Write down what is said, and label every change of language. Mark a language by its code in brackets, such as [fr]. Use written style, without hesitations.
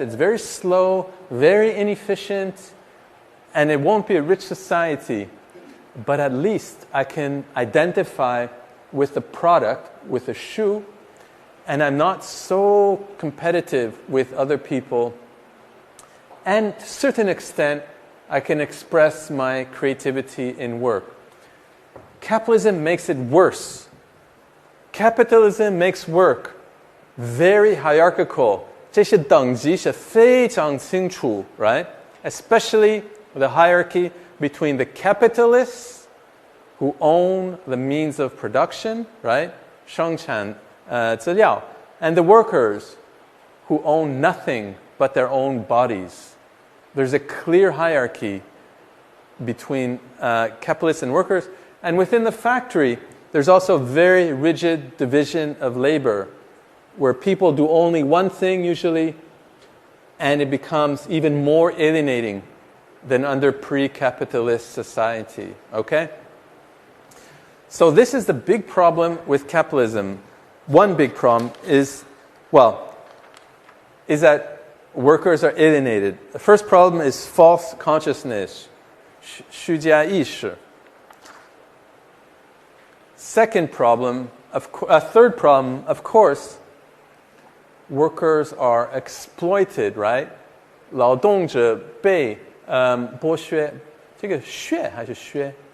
[en] It's very slow, very inefficient, and it won't be a rich society, but at least I can identify with the product, with the shoe, and I'm not so competitive with other people. And to a certain extent, I can express my creativity in work. Capitalism makes it worse. Capitalism makes work very hierarchical. [zh] 这些等级是非常清楚, [en] right? Especially the hierarchy between the capitalists who own the means of production, right? [zh] 生产资料, [en] and the workers who own nothing but their own bodies. There's a clear hierarchy between capitalists and workers. And within the factory, there's also very rigid division of labor, where people do only one thing usually, and it becomes even more alienating than under pre-capitalist society. Okay? So this is the big problem with capitalism. One big problem is that workers are alienated. The first problem is false consciousness, [zh] 虚假意识. [en] third problem, of course, workers are exploited, right? [zh] 劳动者被剥削，这个削还是削？